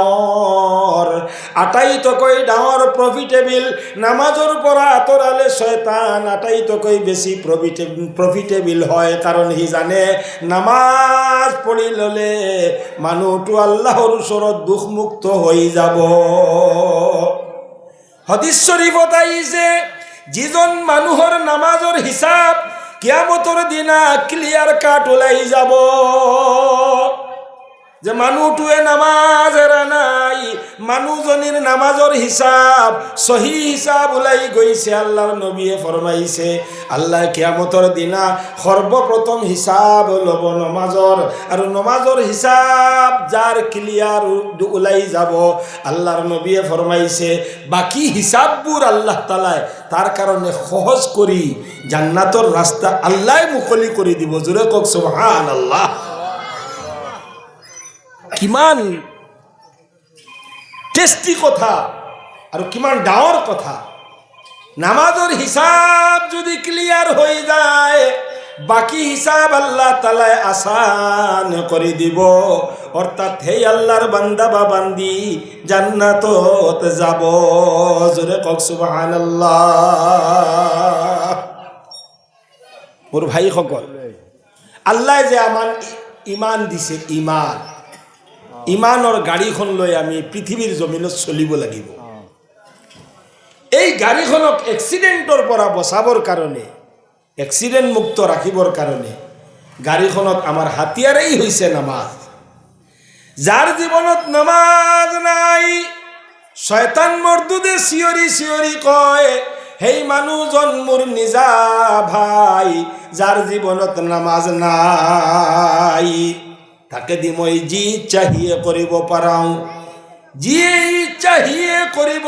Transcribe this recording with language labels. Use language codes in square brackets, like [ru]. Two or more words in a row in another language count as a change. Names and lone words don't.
[as] ডাঙৰ প্ৰফিটেবল নামাজৰ পৰা আঁতৰালে শয়তান আটাইতকৈ বেছি প্ৰফিটেবল হয় কাৰণ সি জানে নামাজ পঢ়ি ল'লে মানুহটো আল্লাহৰ ওচৰত দুখমুক্ত হৈ যাব হাদিস শরীফত আইছে যিজন মানুহৰ নামাজৰ হিসাব কিয়ামতৰ দিনা [en] clear cut [as] ওলাই যাব যে মানুহটোৱে নামাজ এৰা নাই মানুহজনীৰ নামাজৰ হিসাব সহি হিসাব ওলাই গৈছে আল্লাহৰ নবীয়ে ফরমাইছে আল্লাহ কিয়ামতৰ দিনা সর্বপ্রথম হিসাব লব নমাজৰ আৰু নমাজৰ হিসাব যাৰ ক্লিয়ার ওলাই যাব আল্লাহৰ নবীয়ে ফরমাইছে বাকি হিসাববোৰ আল্লাহ তাআলা তার কারণে সহজ কৰি জান্নাতৰ রাস্তা আল্লাহ মুকলি কৰি দিব জোরে কক সুবহানাল্লাহ কিমান টেস্টি কথা আৰু কিমান ডাঙৰ কথা নামাজৰ হিসাব যদি ক্লিয়ার হৈ যায় বাকি হিসাব আল্লাহ তাআলা আসান করে দিব অর্থাৎ হে আল্লাহর বান্দা বা বান্দি জান্নাতত যাব জোরে কক সুবহানাল্লাহ মোর ভাই সকল আল্লাহ যে আমার ইমান দিছে ইমানৰ গাড়ীখন লৈ আমি পৃথিৱীৰ জমিনত চলিব লাগিব এই গাড়ীখনক এক্সিডেণ্টৰ পৰা বচাবৰ কাৰণে এক্সিডেণ্ট মুক্ত ৰাখিবৰ কাৰণে গাড়ীখনত আমাৰ হাতিয়াৰেই হৈছে নামাজ যাৰ জীৱনত নামাজ নাই শয়তান মৰ্দুদে চিঞৰি কয় হেই মানুহজন মোৰ নিজা ভাই যাৰ জীৱনত নামাজ নাই তাকে দি মই যি চাহিয়ে কৰিব পাৰাও যি চাহিয়ে কৰিব